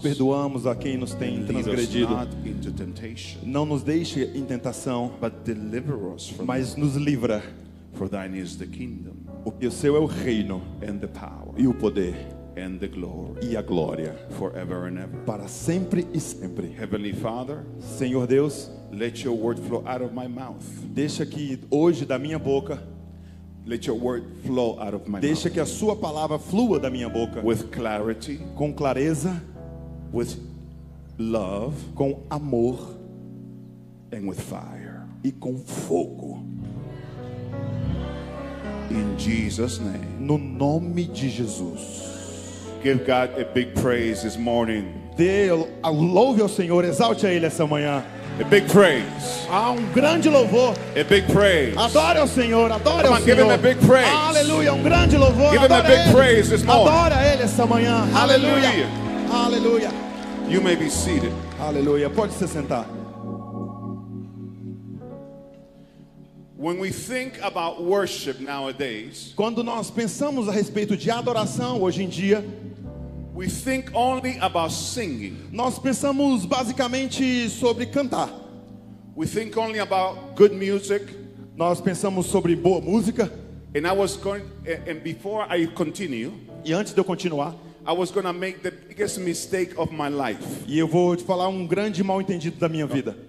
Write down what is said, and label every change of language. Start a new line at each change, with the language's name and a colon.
Portuguese: perdoamos a quem nos tem
English: Lead us
Portuguese: transgredido.
English: not into temptation,
Portuguese: Não nos deixe em tentação,
English: but deliver us from
Portuguese: mas nos livra.
English: For thine is the kingdom,
Portuguese: Porque o seu é o reino
English: and the power,
Portuguese: e o poder
English: and the glory,
Portuguese: e a glória.
English: forever and ever.
Portuguese: Para sempre e sempre.
English: Heavenly Father,
Portuguese: Senhor Deus,
English: let your word flow out of my mouth.
Portuguese: deixa que hoje da minha boca,
English: Let your word flow out of my
Portuguese: deixa
English: mouth.
Portuguese: que a sua palavra flua da minha boca.
English: With clarity,
Portuguese: Com clareza,
English: with love,
Portuguese: com amor
English: and with fire.
Portuguese: e com fogo.
English: In Jesus' name.
Portuguese: No nome de Jesus.
English: Give God a big praise this morning.
Portuguese: Louve ao Senhor, exalte a Ele essa manhã.
English: A big praise.
Portuguese: Há um grande louvor.
English: A big praise.
Portuguese: Adore ao Senhor, adore
English: Come
Portuguese: ao
English: on, give him
Portuguese: Senhor.
English: a big praise.
Portuguese: Aleluia, um grande louvor.
English: Give him a
Portuguese: Adore
English: big
Portuguese: Ele.
English: praise this morning.
Portuguese: Adore a Ele essa manhã. Aleluia. Aleluia.
English: You may be seated.
Portuguese: Aleluia. Pode se sentar.
English: When we think about worship nowadays,
Portuguese: Quando nós pensamos a respeito de adoração hoje em dia,
English: we think only about singing.
Portuguese: nós pensamos basicamente sobre cantar.
English: We think only about good music.
Portuguese: Nós pensamos sobre boa música.
English: And I was going, and before I continue,
Portuguese: E antes de eu continuar,
English: I was going to make the biggest mistake of my life.
Portuguese: e eu vou te falar um grande mal entendido da minha vida.